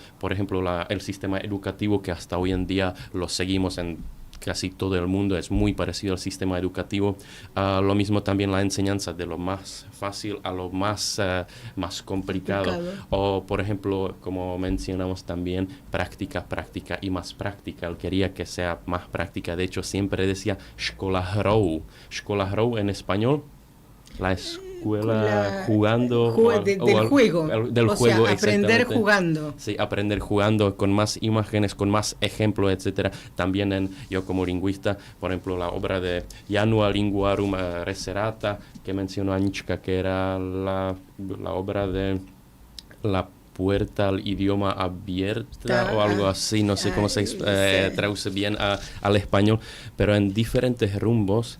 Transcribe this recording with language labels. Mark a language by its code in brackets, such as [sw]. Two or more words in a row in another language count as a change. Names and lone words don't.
[es] Por ejemplo, el sistema educativo que hasta hoy en día lo seguimos en casi todo el mundo, es muy parecido al sistema educativo. Lo mismo también la enseñanza de lo más fácil a lo más complicado. O, por ejemplo, como mencionamos también, práctica y más práctica. Él quería que sea más práctica. De hecho, siempre decía [cs] škola hrou. Škola hrou [es] en español, la escuela jugando del juego, del juego, sea, aprender jugando. Sí, aprender jugando con más imágenes, con más ejemplos, etcétera. También yo como lingüista, por ejemplo, la obra de Janua Linguarum Reserata que mencionó Anička, que era la obra de la puerta al idioma abierta o algo así, no sé cómo se traduce bien al español, pero en diferentes rumbos.